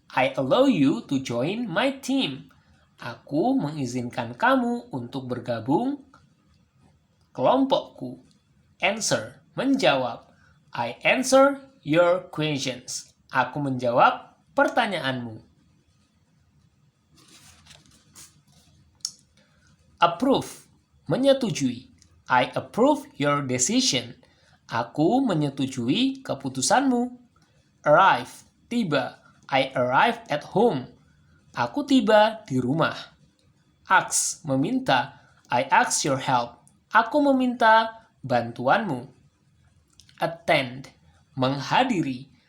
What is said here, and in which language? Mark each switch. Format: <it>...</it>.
<en>I allow you to join my team.</en> <id>Aku mengizinkan kamu untuk bergabung kelompokku.</id> <en>Answer. Menjawab. I answer your questions.</en> <id>Aku menjawab pertanyaanmu.</id> <en>Approve. Menyetujui. I approve your decision.</en> <id>Aku menyetujui keputusanmu.</id> <en>Arrive. Tiba. I arrive at home.</en> <id>Aku tiba di rumah. Ask. Meminta.</id> <en>I ask your help.</en> <id>Aku meminta bantuanmu.</id> <en>Attend. Menghadiri.</en>